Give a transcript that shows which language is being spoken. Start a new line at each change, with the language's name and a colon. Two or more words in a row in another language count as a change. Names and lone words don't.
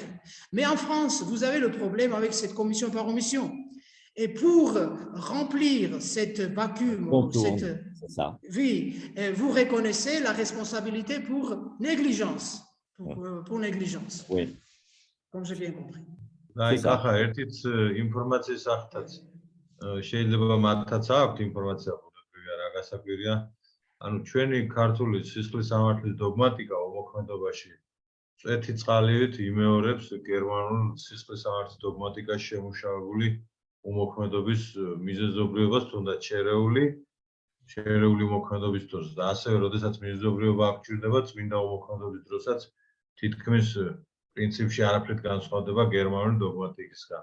French: Mais en France, vous avez le problème avec cette commission par omission. Et pour remplir cette vacuum, oui, vous reconnaissez la responsabilité pour négligence. Pour négligence. Oui. Comme j'ai bien compris.
Georgian: აი, კახა, ერთით ინფორმაციის აღთაც შეიძლება მათაც აქვთ ინფორმაცია ბუნებრივია, რა გასაკვირია. ანუ ჩვენი ქართული სისხლის სამართლის დოგმატიკა მოქმედებაში წვეთი წყალივით იმეორებს გერმანულ სისხლის სამართლის დოგმატიკაში შემუშავებული უმოქმედობის მიზეზობრიობას, თუნდაც შერეული მოქმედობის დროს და ასევე როდესაც მიზეზობრიობა აღჭირდება წმინდა უმოქმედობის დროსაც თითქმის პრინციპში არაფრით განსხვავდება გერმანული დოგმატიკისგან.